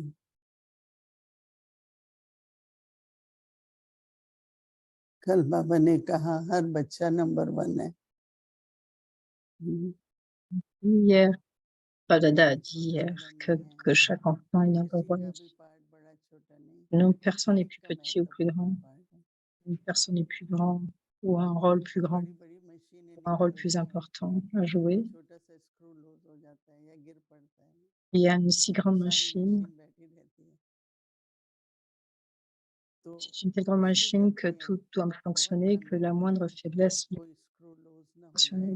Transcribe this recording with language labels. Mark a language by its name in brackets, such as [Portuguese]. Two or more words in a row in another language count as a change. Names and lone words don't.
[Hindi] कल बाबा ने कहा हर बच्चा नंबर 1 है। [French] Hier, Dada a dit hier que chaque enfant est [English] number one. [French] Non, personne n'est plus petit ou plus grand. Personne n'est plus grand ou a un rôle plus grand, ou un rôle plus important à jouer. Il y a une si grande machine. C'est une telle grande machine que tout doit fonctionner, que la moindre faiblesse ne peut fonctionner.